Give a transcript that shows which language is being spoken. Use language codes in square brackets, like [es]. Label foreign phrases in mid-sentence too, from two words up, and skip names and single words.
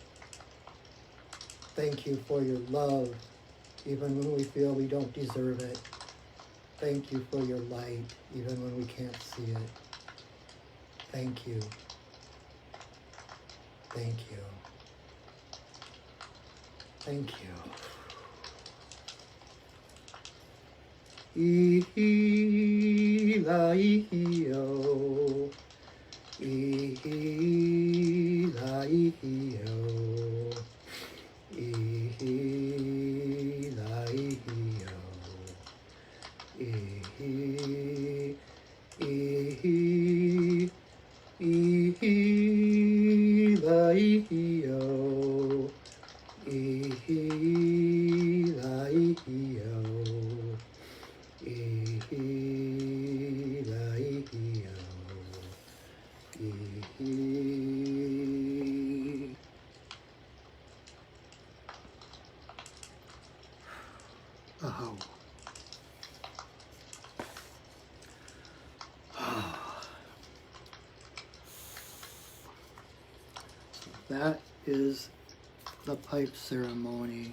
[en] Thank you for your love, even when we feel we don't deserve it. Thank you for your light, even when we can't see it. Thank you. Thank you. Thank you. I-hi-la-i-hi-o. I-hi-la-i-hi-o. I-hi-la-i-hi-o. I-hi, I-hi, I-hi-la-i-hi-o. I-hi-la-i-hi-o. I-hi-la-i-hi-o. I-hi. Oh. That is the pipe ceremony.